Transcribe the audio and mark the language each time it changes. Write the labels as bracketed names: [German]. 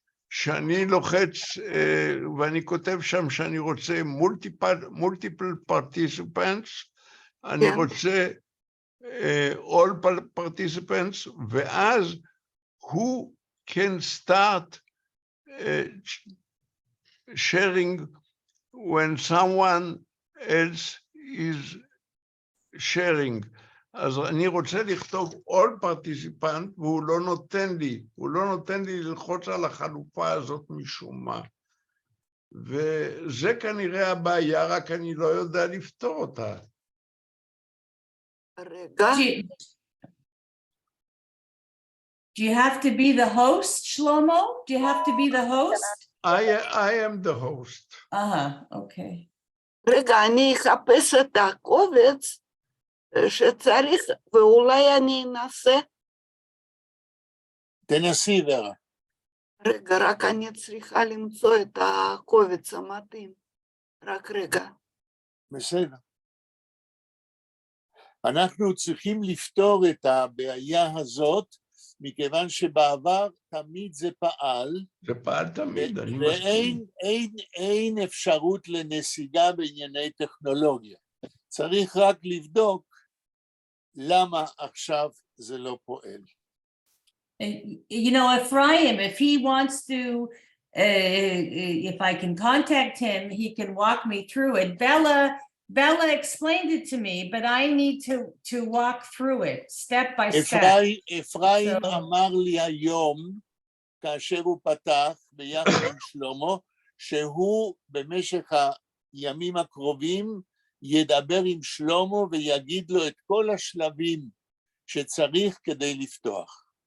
[Hebrew] שאני לוחץ, ואני כותב שם שאני רוצה [English] multiple participants, [Hebrew] אני רוצה [English] all participants, [Hebrew] ואז הוא [English] can start sharing when someone else is sharing. [Hebrew] אז אני רוצה לכתוב [English] all participant, [Hebrew] והוא לא נותן לי ללחוץ על החלופה הזאת משום מה. וזה כנראה הבעיה, רק אני לא יודע לפתור אותה. רגע. [English] Do you have to be the host, Shlomo? Do you have to be the host? I am the host. Okay. [Hebrew] רגע, אני אחפש את הקובץ שצריך, ואולי אני אנסה. תנסי, ורה. רגע, רק אני צריכה למצוא את הקובץ המתאים. רק רגע. בסדר. אנחנו צריכים לפתור את הבעיה הזאת, מכיוון שבעבר תמיד זה פעל. זה פעל תמיד, אני מסכים. ואין אפשרות לנסיגה בענייני טכנולוגיה. צריך רק לבדוק למה עכשיו זה לא פועל. [English] You know, Ephraim, if he wants to, if I can contact him, he can walk me through it. Bella explained it to me, but I need to walk through it step by step. [Hebrew] אפרים אמר לי היום, כאשר הוא פתח ביחד עם שלמה, שהוא במשך הימים הקרובים ידבר עם שלמה ויגיד לו את כל השלבים שצריך כדי לפתוח.